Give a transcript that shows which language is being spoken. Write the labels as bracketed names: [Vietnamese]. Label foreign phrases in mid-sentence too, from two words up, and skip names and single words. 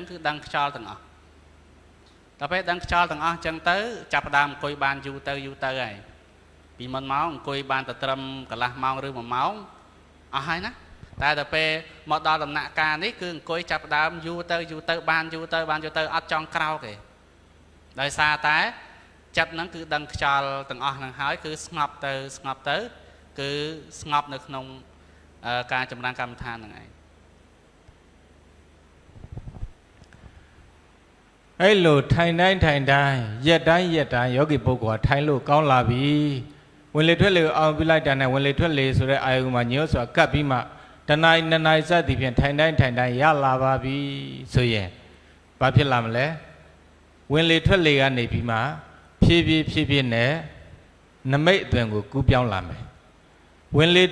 [Khmer] គឺដឹងខ្យល់ទាំងអស់ដល់ពេលដឹងខ្យល់ទាំងអស់អញ្ចឹងទៅចាប់ផ្ដើមអង្គុយបានយូរទៅហើយពីមុនមកអង្គុយបានតែត្រឹមកន្លះម៉ោងឬ1ម៉ោងអស់ហើយណាតែដល់ពេលមកដល់ដំណាក់កាលនេះគឺអង្គុយចាប់ផ្ដើមយូរទៅបានយូរទៅអត់ចង់ក្រោកទេដោយសារតែចិត្តហ្នឹងគឺដឹងខ្យល់ទាំងអស់ហ្នឹងហើយគឺស្ងប់ទៅគឺស្ងប់នៅក្នុងការចម្រើនកម្មដ្ឋានហ្នឹងឯង [Burmese] အဲ့လိုထိုင်တိုင်းရက်တိုင်းယောဂီပုဂ္ဂိုလ်ကထိုင်လို့ကောင်းလာပြီဝင်လေထွက်လေအောင်ပြလိုက်တာနဲ့ဝင်လေထွက်လေဆိုတဲ့အာယုံမှာညှို့စွာကပ်ပြီးမှတဏှာနှစ်နာရီစသည်ဖြင့်ထိုင်တိုင်းရလာပါပြီဆိုရင်ဘာဖြစ်လာမလဲဝင်လေထွက်လေကနေပြီးမှဖြည်းဖြည်းနဲ့နမိတ်အသွင်ကိုကူးပြောင်းလာမယ်ဝင်လေ